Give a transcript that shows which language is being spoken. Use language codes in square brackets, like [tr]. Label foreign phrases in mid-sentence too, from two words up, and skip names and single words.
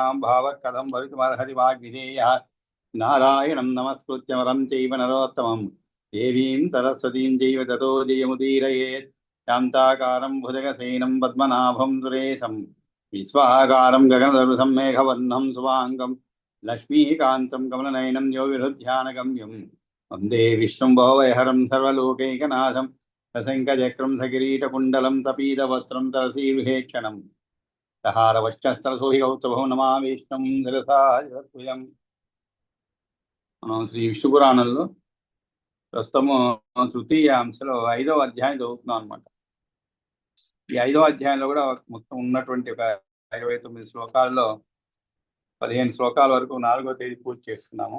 [sa] भावः कथं भवितुमर्हति वाग्विधेयः नारायणं नमस्कृत्य वरं चैव नरोत्तमं देवीं सरस्वतीं चैव ततो जयमुदीरयेत् शान्ताकारं भुजगसेनं पद्मनाभं सुरेशं विश्वाकारं गगनदरुसं मेघवर्णं शुभाङ्गं लक्ष्मीकान्तं कमलनयनं योगिहृध्यानगम्यं वन्दे विष्णुं भवभयहरं सर्वलोकैकनाथं सशङ्खचक्रं सकिरीटकुण्डलं तपीतवस्त्रं तरसीविहेक्षणं सहारवक्षस्थलसोहिगौस्तभं नमामि विष्णुं शिरसायुधं [te] మనం శ్రీ విష్ణు పురాణంలో ప్రస్తుతము తృతీయ అంశలో 5వ అధ్యాయం చదువుతున్నాం అనమాట. ఈ 5వ అధ్యాయంలో కూడా మొత్తం ఉన్నటువంటి ఒక 29 శ్లోకాల్లో 15 శ్లోకాల వరకు 4వ తేదీ పూర్తి చేసుకున్నాము.